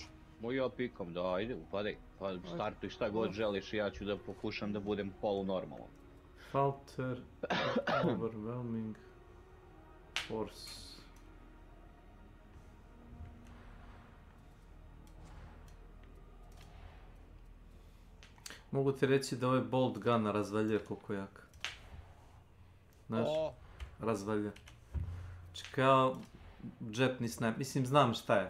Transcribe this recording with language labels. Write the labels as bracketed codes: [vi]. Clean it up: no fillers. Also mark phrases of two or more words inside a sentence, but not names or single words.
[sr] Ja pikam, da, ajde, upadaj. Pa startuj šta god želiš i ja ću da pokušam da budem polunormalan. [en] Falter, overwhelming force. [sr] Mogu ti reći da ovaj [en] bolt gun [sr] razvaljuje koliko jak. Znaš, razvaljuje. Znači kao džepni sniper, mislim znam šta je.